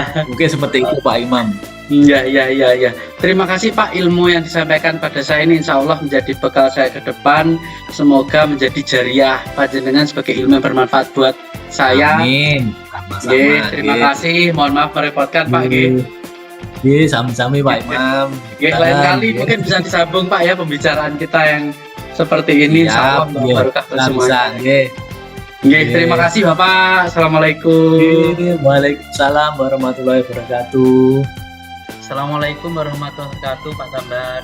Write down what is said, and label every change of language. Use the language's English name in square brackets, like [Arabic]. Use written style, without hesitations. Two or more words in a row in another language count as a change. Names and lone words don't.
[Indonesian] mungkin seperti itu Pak Imam. iya. Terima kasih Pak, ilmu yang disampaikan pada saya ini [Arabic] إن شاء الله [Indonesian] menjadi bekal saya ke depan. Semoga menjadi jariah panjenengan sebagai ilmu yang bermanfaat buat saya. Amin. Sama-sama. Nggih, terima kasih. Mohon maaf merepotkan Pak. Nggih. [Javanese] Nggih, sami-sami Pak Imam. [Indonesian] Nggih, lain kali Nggih. mungkin bisa disambung Pak ya pembicaraan kita yang seperti ini. [Arabic] إن شاء الله [Indonesian] Siap, barokah bisa, semuanya. nggih. Nggih, terima kasih Bapak. Assalamualaikum. [Arabic] Nggih, وعليكم السلام ورحمة الله وبركاته. السلام عليكم ورحمة الله وبركاته Pak Tambar.